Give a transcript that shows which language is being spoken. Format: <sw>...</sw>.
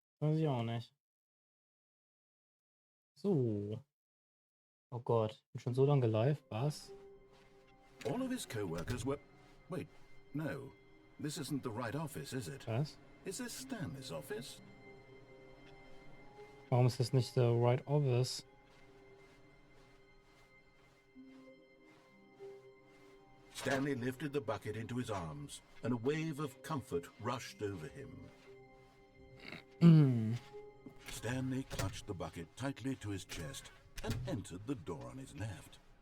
<de>Weiß ich auch nicht. So. Oh Gott. Bin schon so lange live. Was?</de> <en>All of his co-workers were... Wait, no. This isn't the right office, is it?</en> <de>Was?</de> <en>Is this Stanley's office?</en> <de>Warum ist das nicht</de> <en>the right office? Stanley lifted the bucket into his arms, and a wave of comfort rushed over him. Stanley clutched the bucket tightly to his chest and entered the door on his left.</en>